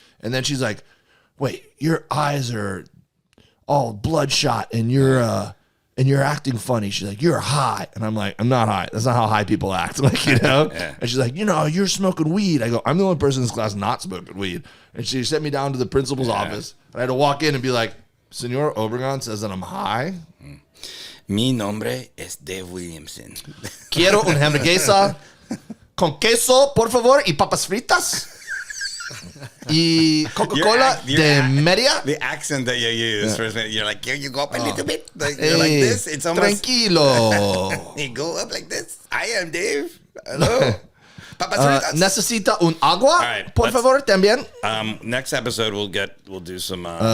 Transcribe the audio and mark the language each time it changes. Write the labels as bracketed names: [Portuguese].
[English] And then she's like, wait, your eyes are all bloodshot and you're acting funny. She's like, you're high. And I'm like, I'm not high. That's not how high people act. Like, you know? Yeah. And she's like, you're smoking weed. I go, I'm the only person in this class not smoking weed. And she sent me down to the principal's office. And I had to walk in and be like, Senor Obregon says that I'm high. [Spanish] Mi nombre es Dave Williamson. Quiero una hamburguesa con queso, por favor, y papas fritas. Y Coca-Cola de media. [English] The accent that you use, you're like, you go up a little bit. Like, you're like this. It's almost. [Spanish] Tranquilo. [English] You go up like this. I am Dave. Hello. [Spanish] Papas fritas. Necesita un agua, [English] right, [Spanish] por favor, también. [English] Next episode we'll do some